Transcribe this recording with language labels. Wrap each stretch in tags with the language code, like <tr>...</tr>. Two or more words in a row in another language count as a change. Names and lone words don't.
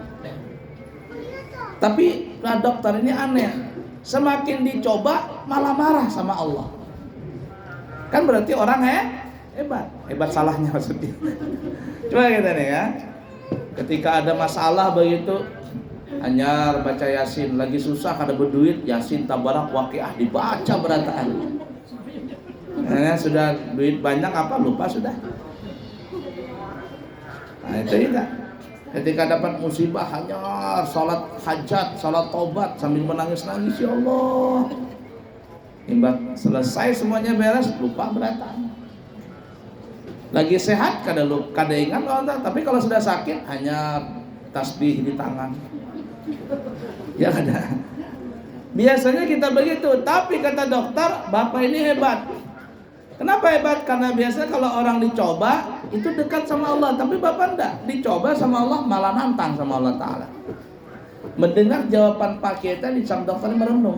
<id>Tapi dokter ini aneh, semakin dicoba malah marah sama Allah. Kan berarti orang hebat salahnya maksudnya. Coba kita nih ya, ketika ada masalah begitu,</id> <bjn>anyar baca Yasin, lagi susah kada berduit, Yasin tabarak waqiah dibaca berataan.</bjn> <id>Sudah duit banyak apa lupa sudah. Nah itu juga. Ketika dapat musibah hanyar, salat hajat, salat tobat sambil menangis-nangis, ya Allah.</id> <bjn>Imbang selesai semuanya beres, lupa berataan.</bjn> <id>Lagi sehat</id> <bjn>kada ingat</bjn> <id>tapi kalau sudah sakit hanya tasbih di tangan.</id> <bjn>Ya kada.</bjn> <id>Biasanya kita begitu, tapi kata dokter, Bapak ini hebat. Kenapa hebat? Karena biasa kalau orang dicoba itu dekat sama Allah, tapi Bapak enggak. Dicoba sama Allah malah nantang sama Allah Ta'ala. Mendengar jawaban Pak Kiai tadi, sang dokter merenung.</id>